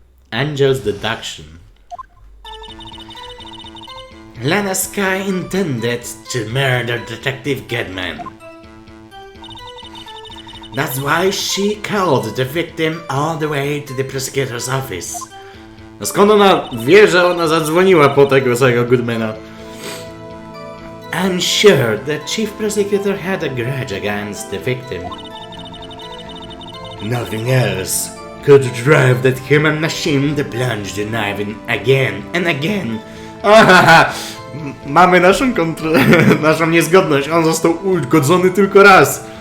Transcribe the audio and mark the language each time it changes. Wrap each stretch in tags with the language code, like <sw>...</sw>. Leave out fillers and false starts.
<en>Angel's deduction. Lana Skye intended to murder Detective Goodman. That's why she called the victim all the way to the prosecutor's office.</en> <pl>A skąd ona wie, że ona zadzwoniła po tego samego Goodmana?</pl> <en>I'm sure the chief prosecutor had a grudge against the victim. Nothing else could drive that human machine to plunge the knife in again and again. Ahaha!</en> <pl>Mamy naszą niezgodność. On został ugodzony tylko raz.</pl>